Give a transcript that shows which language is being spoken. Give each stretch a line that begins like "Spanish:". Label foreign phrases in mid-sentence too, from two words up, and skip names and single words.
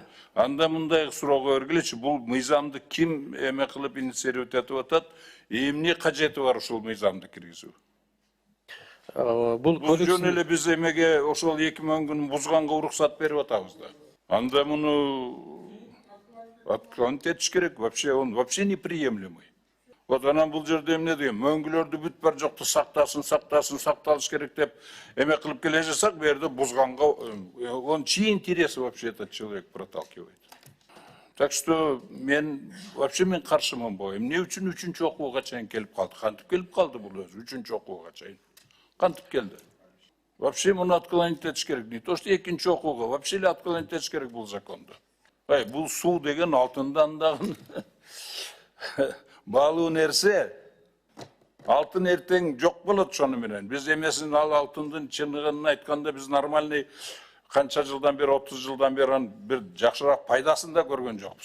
Kyrgyz: Анда мындай суроого бергилечи, бул мыйзамды ким эме кылып инициировать этип атат? Эмне кажети бар ушул мыйзамды киргизүү? Бул жөн эле биз эмеге ошол 2 мөңгүн бузганга уруксат берип атабыз да. Анда муну отклонить этиш керек,
Russian: вообще он вообще неприемлемый.
Kyrgyz: Вот анан бул жерде эмне дейм, мөңгүлөрдү бүт бар жокту сакталыш керек деп эме кылып келе жатсак, бу жерде бузганга
Russian: он чьи интересы вообще этот человек проталкивает. Так что
Kyrgyz: мен каршымын бу. Эмне үчүн 3-чү окууга чейин келип калды? Кантип келип калды бул өзү 3-чү окууга чейин? Кантип келди? Вообще муну отклонить этиш керек.
Russian: Не то что
Kyrgyz: 2-нчи окууга, вообще эле отклонить этиш керек бул законду. Бул суу деген алтындан дагы баалуу нерсе. Алтын эртең жок болот шону менен. Биз эмесин ал алтындын чыныгын айтканда биз нормальный канча жылдан бери, 30 жылдан бери бир жакшыраак пайдасын да көргөн жокпуз.